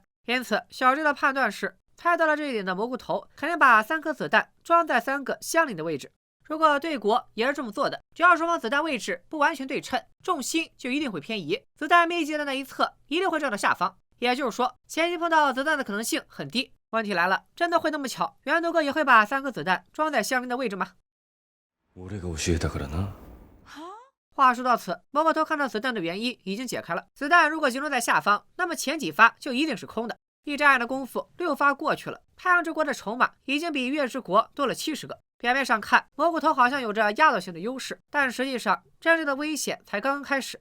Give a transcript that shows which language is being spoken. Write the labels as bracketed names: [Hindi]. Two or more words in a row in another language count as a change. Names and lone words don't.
[Chinese] 因此，小智的判断是，猜到了这一点的蘑菇头肯定把3颗子弹装在3个相邻的位置。如果对国也是这么做的，只要双方子弹位置不完全对称，重心就一定会偏移，子弹密集的那一侧一定会撞到下方。也就是说，前期碰到子弹的可能性很低。问题来了，真的会那么巧，源头哥也会把3颗子弹装在相应的位置吗？ [Japanese] 俺が教えたからな。 [Chinese] 话说到此，蘑菇头看到子弹的原因已经解开了。子弹如果集中在下方，那么前几发就一定是空的。一眨眼的功夫，6发过去了。太阳之国的筹码已经比月之国多了70个。表面上看，蘑菇头好像有着压倒性的优势，但实际上，真正的危险才刚刚开始。